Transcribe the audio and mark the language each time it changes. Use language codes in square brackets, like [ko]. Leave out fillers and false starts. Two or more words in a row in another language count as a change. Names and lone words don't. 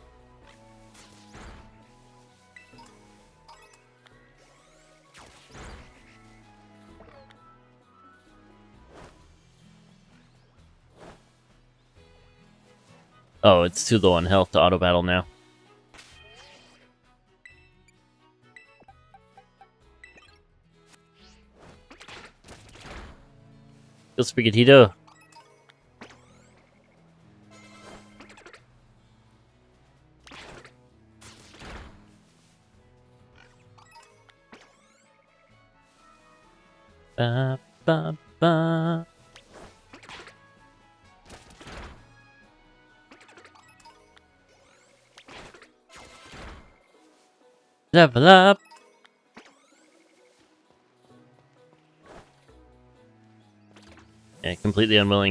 [en] Oh, it's too low on health to auto battle now. Go Sprigatito. Ba, ba, ba. Level up. Yeah, completely unwilling.